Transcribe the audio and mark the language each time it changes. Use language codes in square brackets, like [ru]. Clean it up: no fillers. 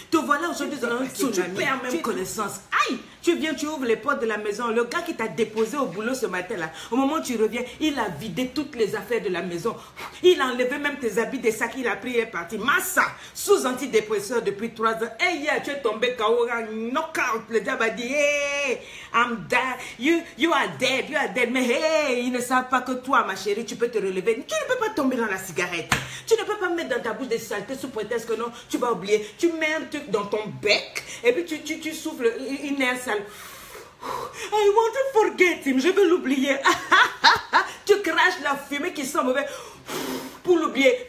[fr] Te voilà aujourd'hui dans un tsunami. Tu perds même connaissance. Aïe, tu viens, tu ouvres les portes de la maison. Le gars qui t'a déposé au boulot ce matin-là, au moment où tu reviens, il a vidé toutes les affaires de la maison. Il a enlevé même tes habits, des sacs, il a pris et est parti. Massa, sous antidépresseur depuis 3 ans. Hey, tu es tombé KO, knockout. Le diable a dit, hey, [en] I'm dead. You are dead, you are dead. [fr] Mais hey, ils ne savent pas que toi, ma chérie, tu peux te relever. Tu ne peux pas tomber dans la cigarette. Tu ne peux pas mettre dans ta bouche des saletés sous prétexte que non, tu vas oublier. Tu mets un truc dans ton bec et puis tu souffles une air sale. [en] I want to forget him. [fr] Je veux l'oublier. Tu craches la fumée qui sent mauvais pour l'oublier.